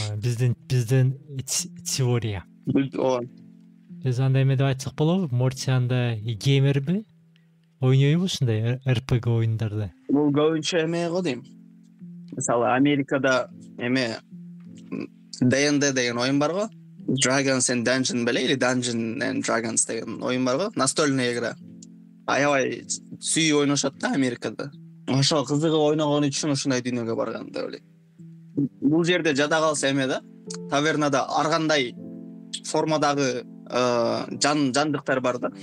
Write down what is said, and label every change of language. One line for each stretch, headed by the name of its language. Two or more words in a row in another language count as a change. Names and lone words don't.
Kyrgyz: Биздин теория. Биз андай эме деп айтсак болобу? Мортианда геймерби? Ойнойбу ушундай RPG оюндарды? Бул көбүнчө эме го дейм. Мисалы Америкада эме D&D деген оюн бар го. Dragons and Dungeons беле, или Dungeons and Dragons деген оюн бар го.
Russian: Настольная игра.
Kyrgyz: Аябай сүйүп ойношот да Америкада. ошо кызыгып ойногон үчүн ушундай дүйнөгө барган деп ойлойм. Бул жерде жада калса эме да, тавернада ар кандай формадагы жандыктар бар да.